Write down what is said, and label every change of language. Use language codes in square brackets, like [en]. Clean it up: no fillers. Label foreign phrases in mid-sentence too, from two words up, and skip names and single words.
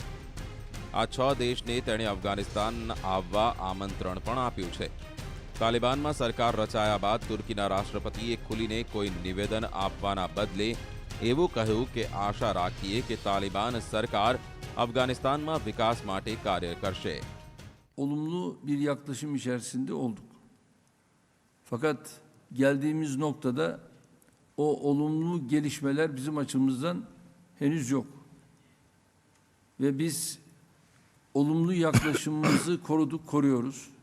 [gu] આ 6 દેશને તેણે અફઘાનિસ્તાન આવવા આમંત્રણ પણ આપ્યું છે. તાલિબાનમાં સરકાર રચાયા બાદ તુર્કીના રાષ્ટ્રપતિએ ખુલીને કોઈ નિવેદન આપવાના bદલે એવું કહ્યું કે આશા રાખીએ કે તાલિબાન સરકાર અફઘાનિસ્તાનમાં વિકાસ માટે કાર્ય કરશે. [tr] Olumlu bir yaklaşım içerisinde olduk. Fakat geldiğimiz noktada o olumlu gelişmeler bizim açımızdan henüz yok. Ve biz olumlu yaklaşımımızı koruduk, koruyoruz.